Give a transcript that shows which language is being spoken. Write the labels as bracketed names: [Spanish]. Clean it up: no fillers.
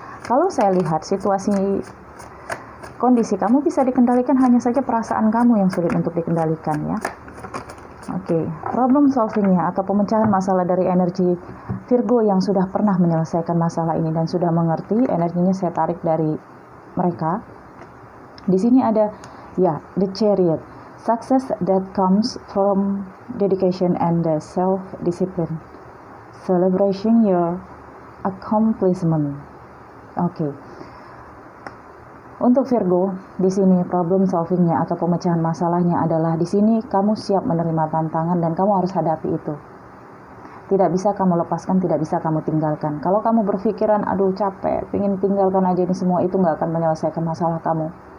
[Indonesian] Kalau saya lihat kondisi kamu bisa dikendalikan, hanya saja perasaan kamu yang sulit untuk dikendalikan ya. Oke, problem solvingnya atau pemecahan masalah dari energi Virgo yang sudah pernah menyelesaikan masalah ini dan sudah mengerti, energinya saya tarik dari mereka. Di sini ada [English] the Chariot, success that comes from dedication and self-discipline, celebrating your accomplishment. Oke. [Indonesian] Untuk Virgo, di sini problem solvingnya atau pemecahan masalahnya adalah di sini kamu siap menerima tantangan dan kamu harus hadapi itu. Tidak bisa kamu lepaskan, tidak bisa kamu tinggalkan. Kalau kamu berpikiran, aduh capek, pengen tinggalkan aja ini semua, itu nggak akan menyelesaikan masalah kamu.